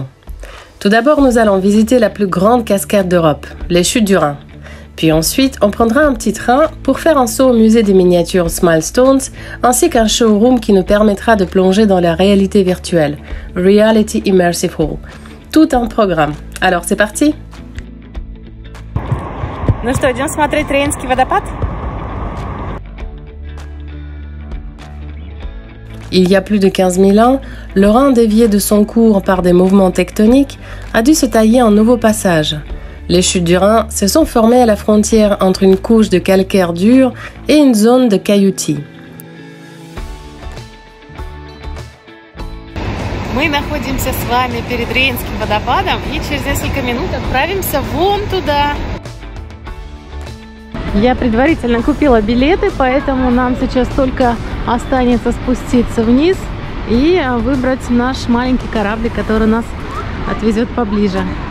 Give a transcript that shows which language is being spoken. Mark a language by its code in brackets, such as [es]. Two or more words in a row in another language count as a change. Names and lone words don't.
[fr] Tout d'abord, nous allons visiter la plus grande cascade d'Europe, les Chutes du Rhin. Puis ensuite, on prendra un petit train pour faire un saut au musée des miniatures Smilestones, ainsi qu'un showroom qui nous permettra de plonger dans la réalité virtuelle, Reality Immersive Hall. Tout un programme. Alors, c'est parti? [ru] Ну что, идем смотреть Рейнский водопад? [fr] Il y a plus de 15 000 ans, le Rhin, dévié de son cours par des mouvements tectoniques, a dû se tailler un nouveau passage. Les chutes du Rhin se sont formées à la frontière entre une couche de calcaire dur et une zone de cailloutis. [ru] Мы находимся с вами перед Рейнским водопадом и через несколько минут отправимся вон туда. Я предварительно купила билеты, поэтому нам сейчас только останется спуститься вниз и выбрать наш маленький кораблик, который нас отвезет поближе.